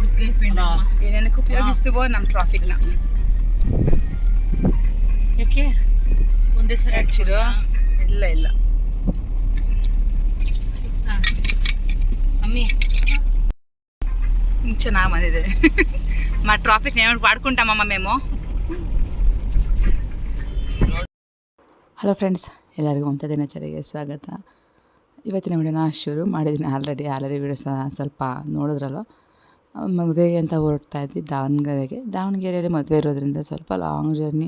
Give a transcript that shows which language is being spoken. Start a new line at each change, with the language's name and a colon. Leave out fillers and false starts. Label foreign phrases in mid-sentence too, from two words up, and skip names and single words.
Kannada: ಏನೇನಕ್ಕೆ ಉಪಯೋಗಿಸ್ತೀವೋ ನಮ್ಮ ಟ್ರಾಫಿಕ್ನ. ಯಾಕೆ ಒಂದೇ ಸರಿ ಹಾಕ್ಸಿರೋ? ಇಲ್ಲ ಅಮ್ಮಿ ಚೆನ್ನಾಗಿ ಬಂದಿದೆ.
Telugu: మా ట్రాఫిక్ నేను వాడుకుంటామమ్మ మేము.
English: hello friends,
Kannada: ಎಲ್ಲರಿಗೂ ಮಮತಾ ದಿನಚರಿಗೆ ಸ್ವಾಗತ. ಇವತ್ತಿನ ವಿಡಿಯೋನ ಶುರು ಮಾಡಿದ್ದೀನಿ. ಆಲ್ರೆಡಿ ವಿಡಿಯೋ ಸ್ವಲ್ಪ ನೋಡಿದ್ರಲ್ವ. ಮದುವೆಗೆ ಅಂತ ಹೊರಡ್ತಾ ಇದ್ವಿ ದಾವಣಗೆರೆಯಲ್ಲಿ ಮದುವೆ ಇರೋದ್ರಿಂದ ಸ್ವಲ್ಪ
English: long journey.